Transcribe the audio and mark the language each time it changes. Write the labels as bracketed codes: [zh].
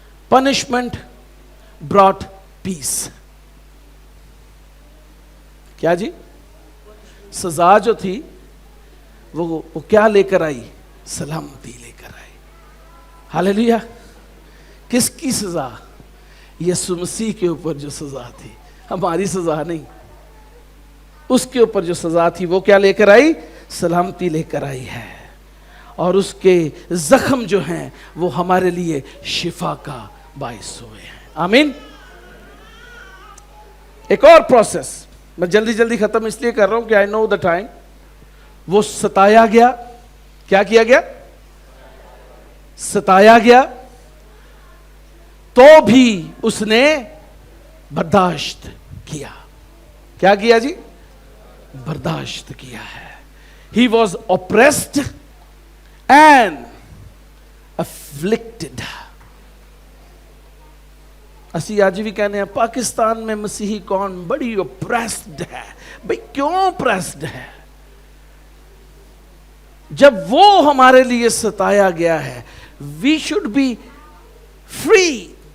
[en] punishment brought peace. [ur] کیا جی؟ سزا جو تھی وہ کیا لے کر آئی؟ سلامتی لے کر آئی. ہاللیلویا. کس کی سزا؟ یسوع مسیح کے اوپر جو سزا تھی، ہماری سزا نہیں، اس کے اوپر جو سزا تھی وہ کیا لے کر آئی؟ سلامتی لے کر آئی ہے. اور اس کے زخم جو ہیں وہ ہمارے لیے شفا کا باعث ہوئے ہیں. آمین. ایک اور پروسیس میں جلدی جلدی ختم اس لیے کر رہا ہوں کہ [en] I know the time. [ur] وہ ستایا گیا. کیا کیا گیا؟ ستایا گیا تو بھی اس نے برداشت کیا. کیا کیا جی؟ برداشت کیا ہے. [en] He was oppressed and afflicted. [ur] اسی آج بھی کہنے ہیں پاکستان میں مسیحی کون بڑی oppressed ہے. بھئی کیوں oppressed ہے؟ جب وہ ہمارے لیے ستایا گیا ہے, [en] we should be free.